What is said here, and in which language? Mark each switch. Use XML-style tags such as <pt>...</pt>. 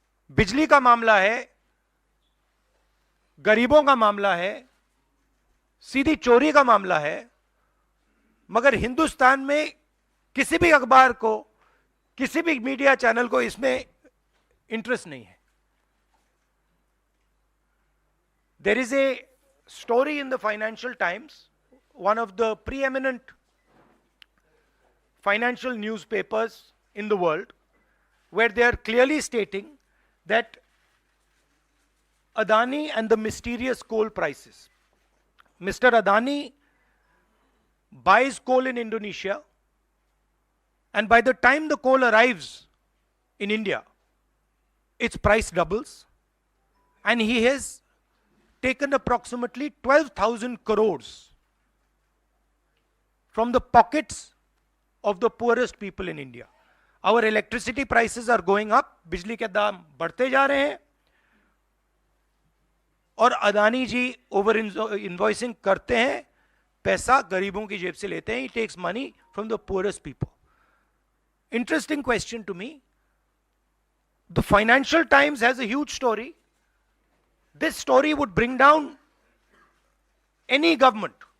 <hi>बिजली का मामला है, गरीबों का मामला है, सीधी चोरी का मामला है, मगर हिंदुस्तान में किसी भी अखबार को, किसी भी मीडिया चैनल को इसमें इंटरेस्ट नहीं है।</hi> <en>There is a story in the Financial Times, one of the preeminent financial newspapers in the world, where they are clearly stating that Adani and the mysterious coal prices. Mr. Adani buys coal in Indonesia, and by the time the coal arrives in India, its price doubles, and he has taken approximately 12,000 crores from the pockets of the poorest people in India. Our electricity prices are going up,</en> <hi>बिजली के दाम बढ़ते जा रहे हैं, और अदानी जी over invoicing करते हैं, पैसा गरीबों की जेब से लेते हैं.</hi> <en>He takes money from the poorest people. Interesting question to me. The Financial Times has a huge story. This story would bring down any government.</en>